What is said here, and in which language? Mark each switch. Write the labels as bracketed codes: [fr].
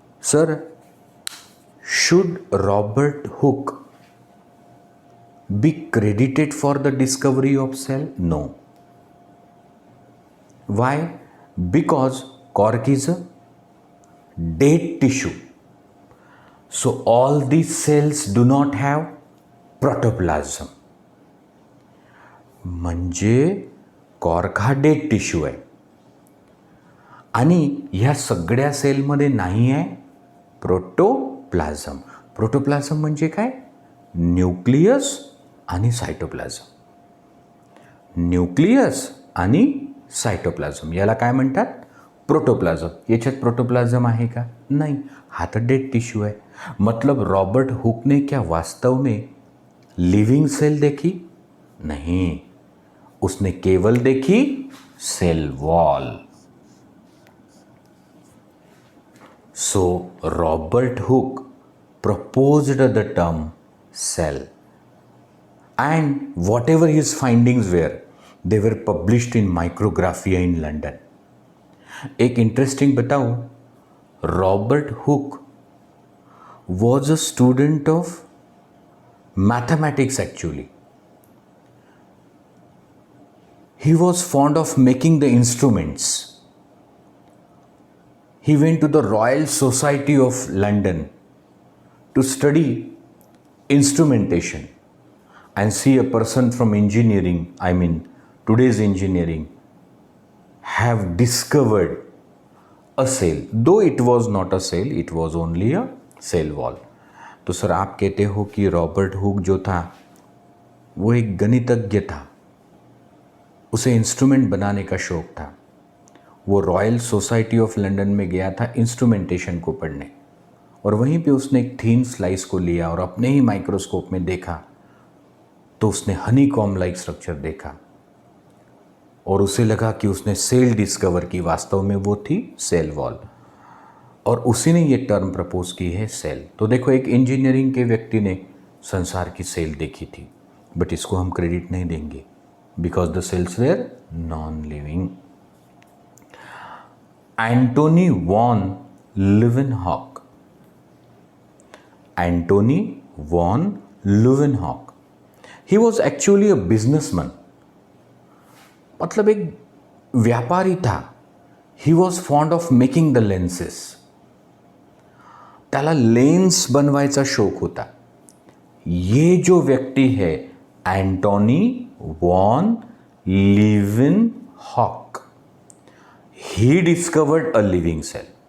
[en] Sir, should Robert Hooke be credited for the discovery of cell? No. Why? Because cork is a dead tissue. So all these cells do not have protoplasm. [mr] म्हणजे cork हा dead tissue आहे आणि ह्या सगळ्या सेलमध्ये नाही आहे प्रोटोप्लाझम. प्रोटोप्लाझम म्हणजे काय, न्यूक्लियस आणि सायटोप्लाझम. न्यूक्लियस आणि सायटोप्लाझम याला काय म्हणतात, प्रोटोप्लाझम. याच्यात प्रोटोप्लाझम आहे का, नाही, हा तर डेड टिश्यू है. [hi] मतलब रॉबर्ट हुक ने क्या वास्तव में लिविंग सेल देखी, नहीं, उसने केवल देखी cell wall. [en] So Robert Hooke proposed the term cell, and whatever his findings were, they were published in Micrographia in London. [hi] एक इंटरेस्टिंग बताऊं, [en] Robert Hooke was a student of mathematics actually. He was fond of making the instruments. He went to the Royal Society of London to study instrumentation and see a person from engineering, I mean today's engineering, have discovered a cell. Though it was not a cell, it was only a cell wall. [hi] तो sir आप कहते हो कि Robert Hooke जो था वो एक गणितज्ञ था, उसे इंस्ट्रूमेंट बनाने का शौक था. वो रॉयल सोसाइटी ऑफ लंदन में गया था इंस्ट्रूमेंटेशन को पढ़ने, और वहीं पे उसने एक थीन स्लाइस को लिया और अपने ही माइक्रोस्कोप में देखा, तो उसने हनीकॉम लाइक स्ट्रक्चर देखा और उसे लगा कि उसने सेल डिस्कवर की. वास्तव में वो थी सेल वॉल, और उसी ने ये टर्म प्रपोज की है सेल. तो देखो, एक इंजीनियरिंग के व्यक्ति ने संसार की सेल देखी थी, बट इसको हम क्रेडिट नहीं देंगे [en] Because the cells were non living. Anthony von Leeuwenhoek. Anthony von Leeuwenhoek. He was actually a businessman. [hi] मतलब एक व्यापारी था. [en] He was fond of making the lenses. [mr] त्याला लेन्स बनवायचा शौक होता. [hi] ये जो व्यक्ति है [en] Anthony von Leeuwenhoek, he discovered a living cell.